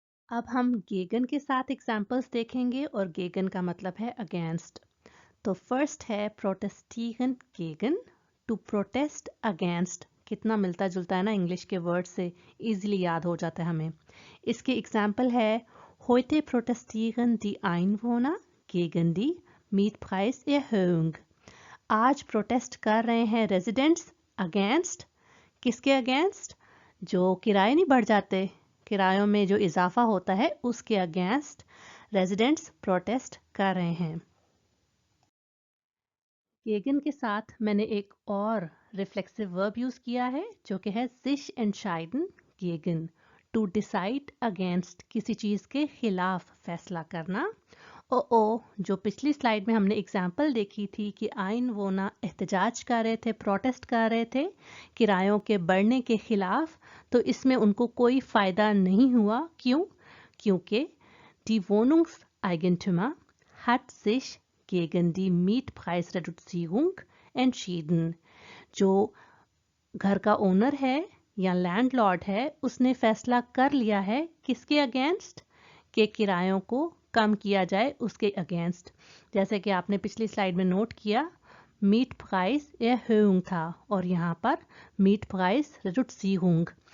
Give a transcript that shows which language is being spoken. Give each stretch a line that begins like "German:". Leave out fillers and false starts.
Hindi: अब हम गेगन के साथ एग्जाम्पल्स देखेंगे और गेगन का मतलब है अगेंस्ट। तो फर्स्ट है प्रोटेस्टिगन गेगन, टू प्रोटेस्ट अगेंस्ट। कितना मिलता जुलता है ना इंग्लिश के वर्ड से, इजीली याद हो जाता है हमें। इसके एग्जाम्पल है
German: Heute protestieren die Einwohner gegen die Mietpreiserhöhung।
Hindi: आज प्रोटेस्ट कर रहे हैं रेजिडेंट्स अगेंस्ट, किसके अगेंस्ट? जो किराए नहीं बढ़ जाते, किरायों में जो इजाफा होता है उसके अगेंस्ट रेजिडेंट्स प्रोटेस्ट कर रहे हैं। गेगन के साथ मैंने एक और रिफ्लेक्सिव वर्ब यूज किया है जो कि है sich entscheiden gegen, to decide against, किसी चीज के खिलाफ फैसला करना। ओ जो पिछली स्लाइड में हमने एग्जाम्पल देखी थी कि आइन वो ना एहतजाज कर रहे थे, प्रोटेस्ट कर रहे थे किरायों के बढ़ने के खिलाफ, तो इसमें उनको कोई फायदा नहीं हुआ। क्यों? क्योंकि
German: die Wohnungseigentümer hat sich gegen die Mietpreisreduzierung entschieden।
Hindi: जो घर का ओनर है या लैंडलॉर्ड है उसने फैसला कर लिया है किसके अगेंस्ट, के किरायों को कम किया जाए उसके अगेंस्ट। जैसे कि आपने पिछली स्लाइड में नोट किया मीट प्राइस erhöhung था और यहाँ पर मीट प्राइस Reduzierung।